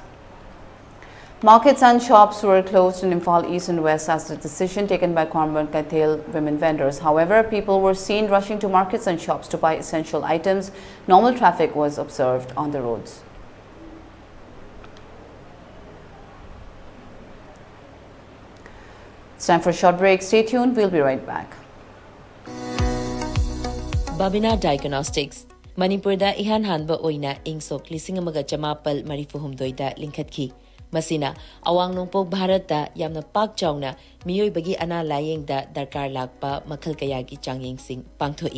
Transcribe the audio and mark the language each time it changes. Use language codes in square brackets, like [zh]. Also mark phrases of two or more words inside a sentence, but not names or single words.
[en] Markets and shops were closed in Imphal East and West as the decision taken by Cornwall Kaithel women vendors. However, people were seen rushing to markets and shops to buy essential items. Normal traffic was observed on the roads. It's time for a short break. Stay tuned. We'll be right back. [mni] Babina Diagnostics Manipurda ihan hanba oina ingsok lising amaga chamapal marifuhumdoida linkhatki. Masina awang nungpok Bharata yamna pak chawna miyoy bagi ana layeng da darkar lakpa makhal kayagi changyeng sing pangthoi.